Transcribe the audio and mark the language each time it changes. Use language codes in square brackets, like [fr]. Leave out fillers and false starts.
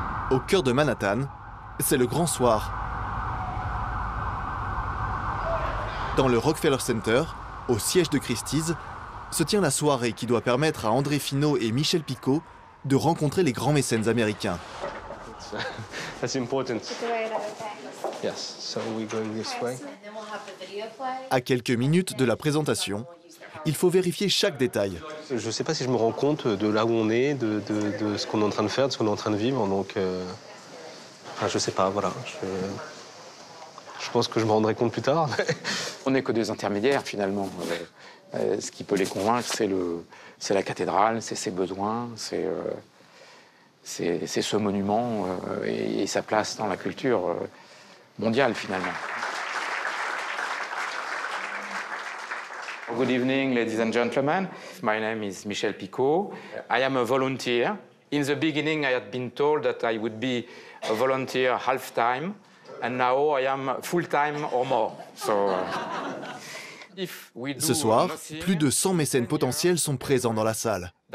[fr] Au cœur de Manhattan, c'est le grand soir. Dans le Rockefeller Center, au siège de Christie's, se tient la soirée qui doit permettre à André Finot et Michel Picot de rencontrer les grands mécènes américains. [en] That's important. Yes, so we're going this way. [fr] À quelques minutes de la présentation, il faut vérifier chaque détail. Je ne sais pas si je me rends compte de là où on est, de ce qu'on est en train de faire, de ce qu'on est en train de vivre. Donc, je ne sais pas, voilà. Je pense que je me rendrai compte plus tard. On n'est que des intermédiaires, finalement. Ce qui peut les convaincre, c'est la cathédrale, c'est ses besoins, c'est ce monument et sa place dans la culture mondiale, finalement. [en] Good evening, ladies and gentlemen. My name is Michel Picot. I am a volunteer. In the beginning, I had been told that I would be a volunteer half-time, and now I am full-time or more. So, [fr] ce soir, plus de 100 mécènes potentiels sont présents dans la salle.